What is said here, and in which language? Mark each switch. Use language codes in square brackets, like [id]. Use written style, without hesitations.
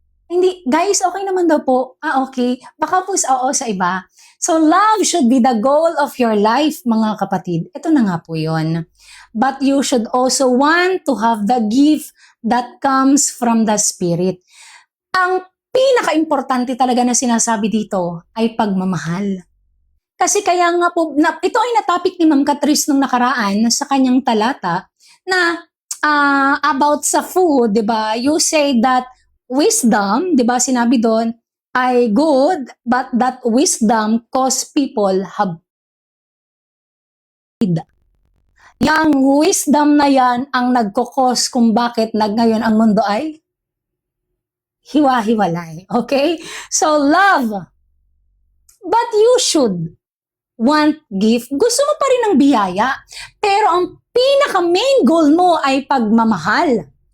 [tl] Hindi, guys, okay naman daw po. Okay. Baka po sa iba. [en] So, love should be the goal of your life, [tl] mga kapatid. Ito na nga po yun. [en] But you should also want to have the gift that comes from the Spirit. [tl] Ang pinaka-importante talaga na sinasabi dito ay pagmamahal. Kasi kaya nga po, ito ay natapik ni Ma'am Catrice nung nakaraan sa kanyang talata na about sa food, di ba? [en] You say that wisdom, [tl] di ba, sinabi doon, [en] ay good, but that wisdom cause people have. [tl] Yang wisdom na yan ang nagkokos kung bakit ngayon ang mundo ay hiwa-hiwalay. [en] Okay? So, love. But you should want gift. [tl] Gusto mo pa rin ng biyaya. Pero ang pinaka-main goal mo ay pagmamahal.